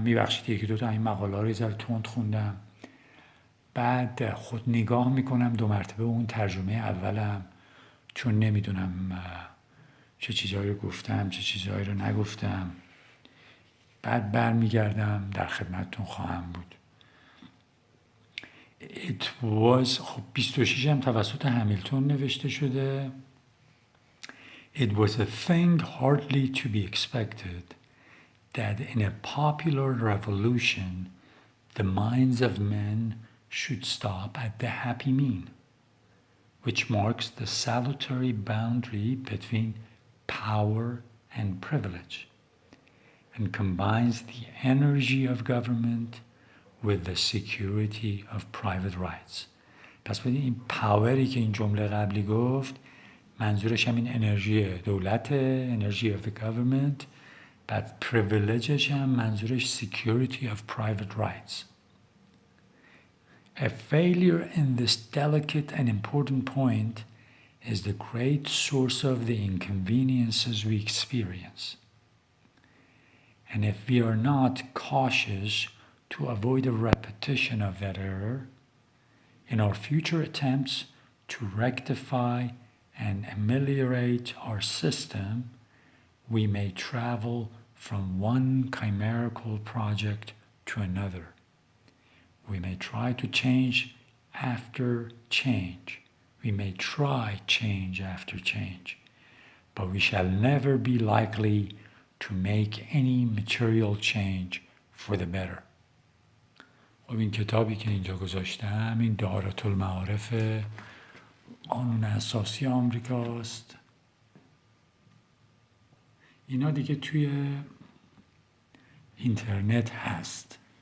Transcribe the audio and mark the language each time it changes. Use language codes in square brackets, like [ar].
[fa] میبخشید یکی دوتا این مقاله رو یه ذره تند خوندم. بعد خود نگاه میکنم 2 مرتبه اون ترجمه اولم، چون نمیدونم چه چیزهایی رو گفتم چه چیزهایی رو نگفتم. بعد برمیگردم در خدمتتون خواهم بود. [en] It was [fa] خب 26 هم توسط همیلتون نوشته شده. [en] It was a thing hardly to be expected that in a popular revolution the minds of men should stop at the happy mean, which marks the salutary boundary between power and privilege, and combines the energy of government with the security of private rights. [fa] پس ببینید این پاوری که این جمله قبلی گفت منظورش هم این انرژی دولت، انرژی [en] of the government. [fa] بعد privilegeش هم منظورش [en] security of private rights. A failure in this delicate and important point is the great source of the inconveniences we experience. And if we are not cautious to avoid a repetition of that error, in our future attempts to rectify and ameliorate our system, we may travel from one chimerical project to another. We may try to change after change. We may try change after change, but we shall never be likely to make any material change for the better. [fa] خب این کتابی که اینجا گذاشتم این دائره المعارف قانون اساسی آمریکاست. اینا دیگه توی اینترنت هست.